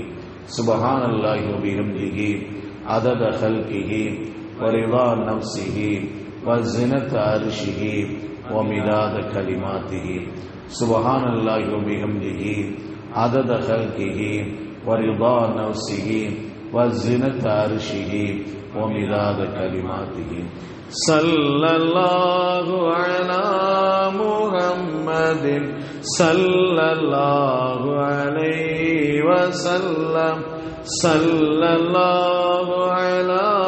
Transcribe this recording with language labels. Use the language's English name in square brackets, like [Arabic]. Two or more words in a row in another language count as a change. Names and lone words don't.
[Arabic] سبحان الله وبحمده عدد خلقه ورضا نفسه وزنة عرشه ومداد كلماته. سبحان الله وبحمده عدد خلقه ورضا نفسه وزنة عرشه و ومداد كلماته صلى الله على محمد صلى الله عليه وسلم صلى الله على